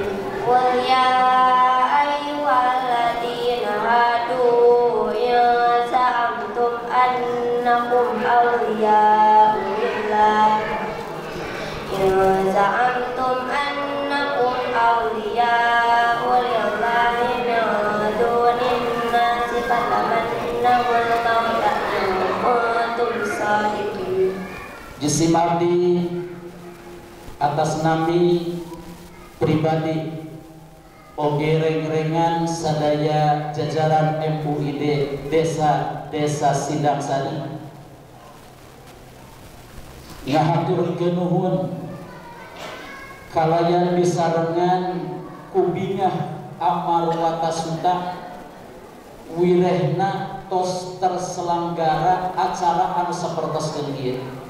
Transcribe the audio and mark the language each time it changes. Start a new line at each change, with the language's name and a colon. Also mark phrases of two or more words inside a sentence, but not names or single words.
Arabic: قل يا أيها الذين هادوا إن زعمتم أنكم أولياء لله من دون الناس فتمنوا الموت إن كنتم صادقين.
Sundanese: Jisim abdi atas nami pribadi oge reng-rengan sadaya jajaran MUID desa Sidang Sari ngahaturkeun nuhun kalayan disarengan kubingah amal watasunda wirehna tos terselenggara acara anu sapertoskeun ieu.